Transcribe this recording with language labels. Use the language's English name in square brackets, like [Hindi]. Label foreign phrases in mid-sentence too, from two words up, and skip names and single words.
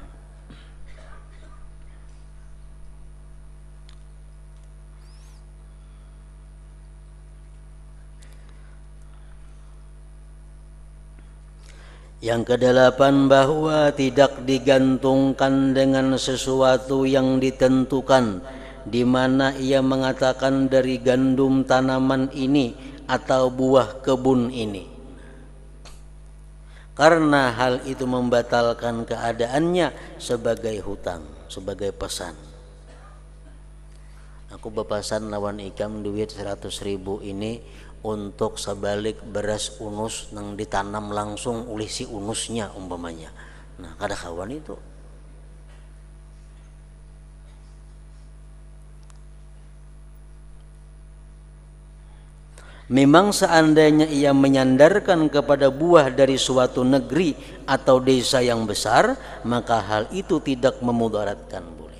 [Indonesian] Yang kedelapan, bahwa tidak digantungkan dengan sesuatu yang ditentukan, di mana ia mengatakan dari gandum tanaman ini atau buah kebun ini, karena hal itu membatalkan keadaannya sebagai hutang, sebagai pesan. [Banjar] Aku bepasan lawan ikam duit 100.000 ini untuk sebalik beras unus nang ditanam langsung oleh si unusnya umpamanya. Nah kada kawan itu. [Indonesian] Memang seandainya ia menyandarkan kepada buah dari suatu negeri atau desa yang besar, maka hal itu tidak memudaratkan, boleh.